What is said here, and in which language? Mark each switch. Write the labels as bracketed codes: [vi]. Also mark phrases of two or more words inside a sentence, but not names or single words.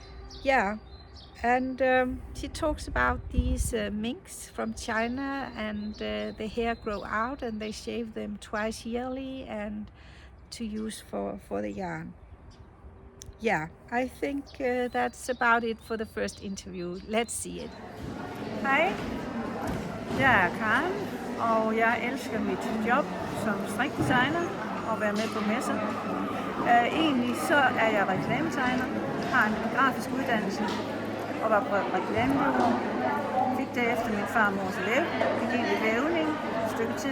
[en] Yeah, And she talks about these minks from China, and the hair grow out and they shave them twice yearly and to use for the yarn. Yeah, I think that's about it for the first interview. Let's see it. [da] Hej, jeg er Karen, og jeg elsker mit job som strikdesigner og være med på messer. Egentlig så er jeg reklametegner, har en grafisk uddannelse og var på reklamebureau. Fik derefter min farmors læge, gik ind i vævning et stykke tid.